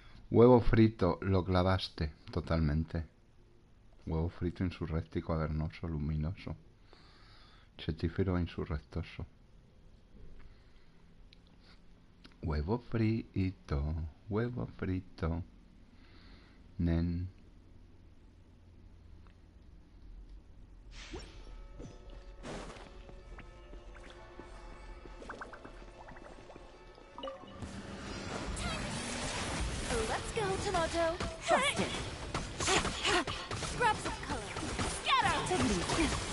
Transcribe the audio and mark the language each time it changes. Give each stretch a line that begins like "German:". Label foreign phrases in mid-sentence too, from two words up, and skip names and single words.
Spanish: Huevo frito, lo clavaste totalmente. Huevo frito insurréctico, avernoso, luminoso. Chetífero insurrectoso. Huevo frito, nen.
English: Let's go, Tomato. Busted. Scraps of color. Scatter. Take it easy.